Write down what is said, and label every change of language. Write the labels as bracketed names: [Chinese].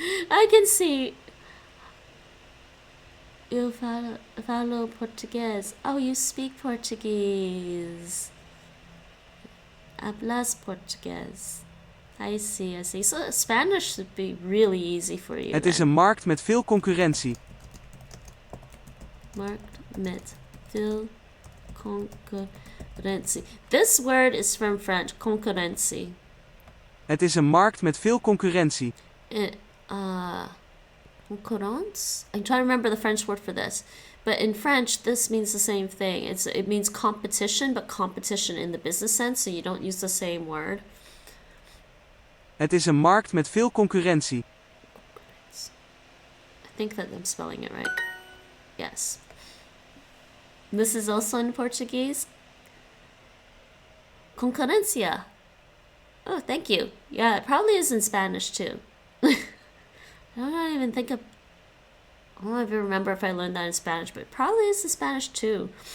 [English] I can see. [Portuguese] Eu falo português. [English] Oh, you speak Portuguese. [Portuguese] Hablas português. [English] I see. So Spanish should be really easy for you. [Dutch] Het is een markt met veel concurrentie. Markt met veel concurrentie. [English] This word is from French, concurrentie. [Dutch] Het is een markt met veel concurrentie. [French] Concurrence? [English] I'm trying to remember the French word for this. But in French, this means the same thing. It means competition, but competition in the business sense, so you don't use the same word. [Dutch] Het is een markt met veel concurrentie. [English] I think that I'm spelling it right. Yes. This is also in Portuguese. Concorrencia. Oh, thank you. Yeah, it probably is in Spanish too. I don't even remember if I learned that in Spanish, but it probably is in Spanish too.